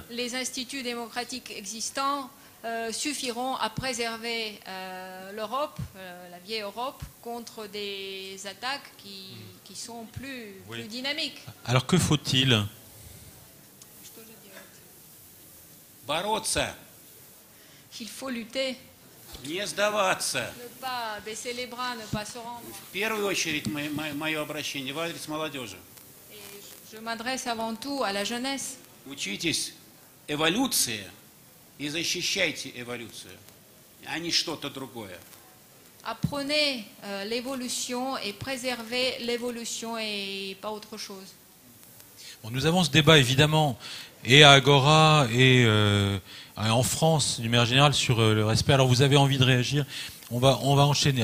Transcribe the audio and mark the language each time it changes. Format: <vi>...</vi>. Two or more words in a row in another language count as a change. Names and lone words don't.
<fr>Les instituts démocratiques existants suffiront à préserver l'Europe, la vieille Europe, contre des attaques qui sont plus dynamiques. Alors que faut-il?</fr> <ru>Бороться.</ru> <fr>Il faut lutter.</fr> <ru>Не сдаваться.</ru> <fr>Ne pas baisser les bras, ne pas se rendre.</fr> <ru>В первую очередь мое обращение в адрес молодежи.</ru> <fr>Et je m'adresse avant tout à la jeunesse.</fr> <ru>Учитесь эволюции и защищайте эволюцию, а не что-то другое.</ru> <fr>Apprenez l'évolution et préservez l'évolution et pas autre chose. Bon, nous avons ce débat évidemment, et à Agora, et en France, d'une manière générale, sur le respect. Alors vous avez envie de réagir, on va enchaîner.</fr>